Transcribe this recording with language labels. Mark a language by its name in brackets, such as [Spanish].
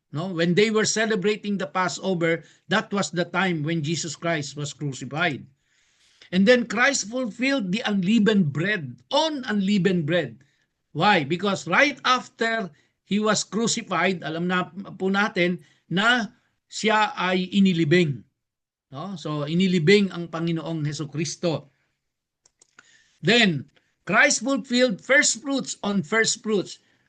[English] No, when they were celebrating the Passover, that was the time when Jesus Christ was crucified. And then Christ fulfilled the unleavened bread on unleavened bread. Why? Because right after He was crucified, [Filipino] alam na po natin na siya ay inilibing. No? So inilibing ang Panginoong Hesukristo. [English] Then Christ fulfilled first fruits on first fruits.